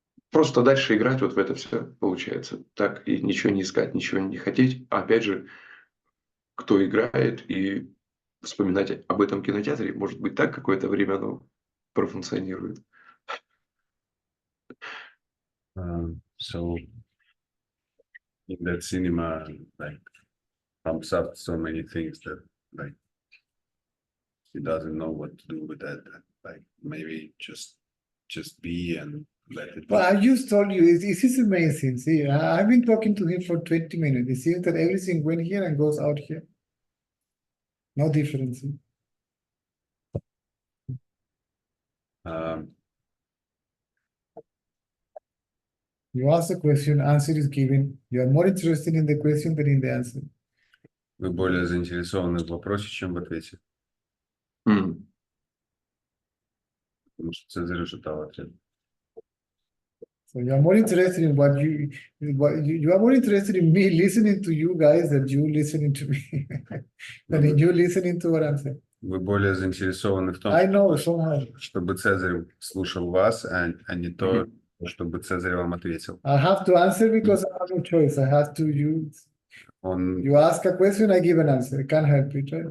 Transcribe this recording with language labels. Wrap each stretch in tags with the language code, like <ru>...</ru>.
<ru>Просто дальше играть вот в это все получается. Так и ничего не искать, ничего не хотеть. А опять же, кто играет и вспоминать об этом кинотеатре, может быть, так какое-то время оно профункционирует.</ru> <en>So in that cinema, like comes up so many things that like he doesn't know what to do with that. Like maybe just be and let it be. Well, I just told you, this is amazing. See, I've been talking to him for 20 minutes. It seems that everything went here and goes out here. No difference. You ask a question, answer is given. You are more interested in the question than in the answer.</en> <ru>Вы более заинтересованы в вопросе, чем в ответе. М. Потому что Цезарь уже дал ответ.</ru> <en>So you are more interested in what you are more interested in me listening to you guys than you listening to me. Than in you listening to what I'm saying.</en> <ru>Вы более заинтересованы в том,</ru> <en>I know somehow.</en> <ru>чтобы Цезарь слушал вас, а не то, чтобы Цезарь вам ответил.</ru> <en>I have to answer because I have no choice. I have to use.</en> <ru>Он,</ru> <en>You ask a question, I give an answer. I can't help it, right?</en>